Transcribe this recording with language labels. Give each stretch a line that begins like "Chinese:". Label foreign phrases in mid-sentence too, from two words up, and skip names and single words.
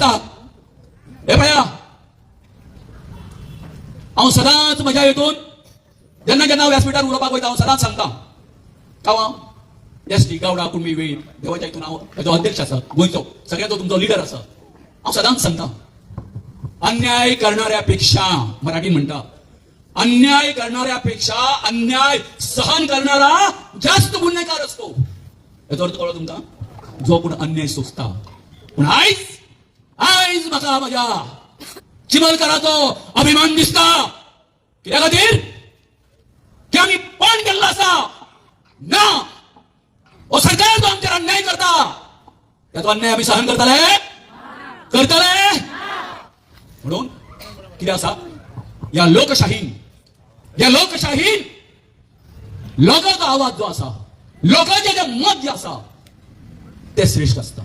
Konkani: हे पळया हांव सदांच म्हज्या हेतून जेन्ना हांव व्यासपीठार उलोवपाक वयता हांव सदांच सांगता गांवां एसटी गावडा कुणबी वेळी देवाच्या हितून हांव हेजो अध्यक्ष आसा गोंयचो सगळ्यांचो तुमचो लिडर आसा. हांव सदांच सांगता अन्याय करणाऱ्यापेक्षा मराठीन म्हणटा
Marathi: अन्याय करणाऱ्यापेक्षा अन्याय सहन करणारा जास्त गुन्हेगार असतो.
Konkani: हेचो अर्थ कळ्ळो तुमकां? जो कोण अन्याय सोंसता. पूण आयज म्हाका म्हज्या चिमलकाराचो अभिमान दिसता. कित्या खातीर की आमी पण केल्लो आसा ना हो सरकार जो आमचेर अन्याय करता त्याचो अन्याय आमी सहन करतले म्हणून कितें आसा या लोकशाहीन लोकांचो आवाज जो आसा लोकांचें जे मत जे आसा ते श्रेष्ठ आसता.